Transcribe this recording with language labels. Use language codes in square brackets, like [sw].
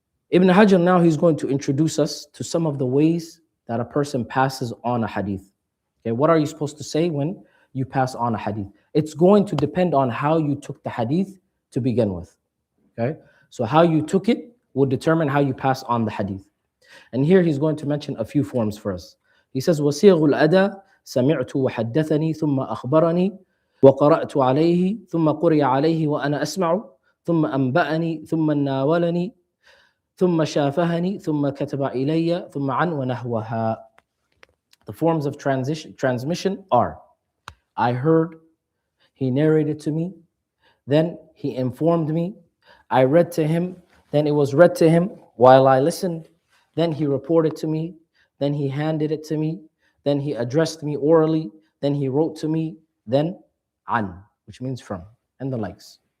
[en] Ibn Hajar now he's going to introduce us to some of the ways that a person passes on a hadith. Okay, what are you supposed to say when you pass on a hadith? It's going to depend on how you took the hadith to begin with. Okay, so how you took it will determine how you pass on the hadith. And here he's going to mention a few forms for us. He says, [ar] وَصِيغُ الْأَدَى سَمِعْتُ وَحَدَّثَنِي ثُمَّ أَخْبَرَنِي وَقَرَأْتُ عَلَيْهِ ثُمَّ قُرِئَ عَلَيْهِ وَأَنَا أَسْمَعُ ثُمَّ أَنْبَأَنِي ثُمَّ نَاوَلَنِي ثم شافهني ثم كتب إلي ثم عن ونحوها. [en] The forms of transmission are: I heard, he narrated to me, then he informed me, I read to him, then it was read to him while I listened, then he reported to me, then he handed it to me, then he addressed me orally, then he wrote to me, then an, which means from, and the likes.